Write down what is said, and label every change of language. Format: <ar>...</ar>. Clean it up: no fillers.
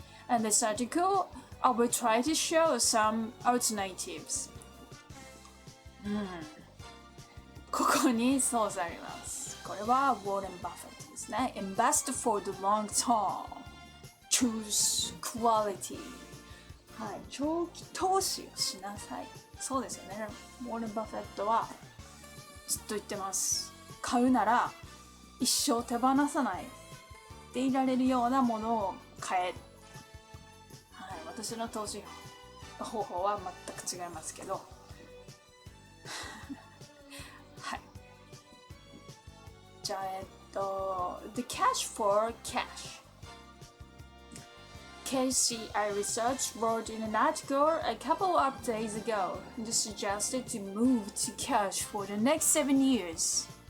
<en>In this article, I will try to show some alternatives.</en> <ja>ここにそうされます。これはウォーレン・バフェットですね。</ja> <en>Invest for the long term.Choose quality.</en> <ja>はい、長期投資をしなさい。そうですよね。ウォーレン・バフェットはずっと言ってます。買うなら一生手放さないでいられるようなものを買え。はい、私の投資方法は全く違いますけど。はい。</ja> <en>じゃあThe Cash for Cash.KCI Research wrote in an article a couple of days ago that suggested to move to cash for the next 7 years.</en>